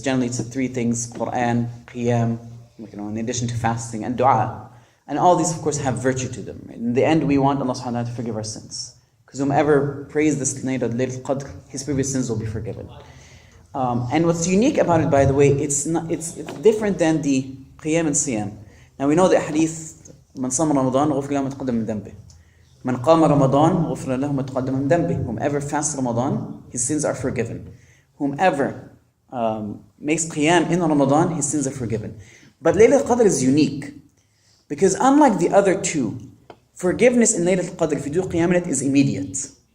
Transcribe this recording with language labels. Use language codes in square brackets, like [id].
[en] Generally, it's three things: Quran, Qiyam, in addition to fasting, and Dua. And all these, of course, have virtue to them. In the end, we want Allah subhanahu wa ta'ala to forgive our sins. Because whomever prays this night of Laylatul Qadr, his previous sins will be forgiven. And what's unique about it, by the way, it's different than the Qiyam and Siyam. Now we know the hadith, [ar] من صام رمضان غفر له ما تقدم من ذنبه. من قام رمضان غفر له ما تقدم من ذنبه. [en] Whomever fasts Ramadan, his sins are forgiven. Whomever makes Qiyam in Ramadan, his sins are forgiven. But Laylatul Qadr is unique. Because unlike the other two, forgiveness in Laylatul Qadr, if you do Qiyam in it, is immediate.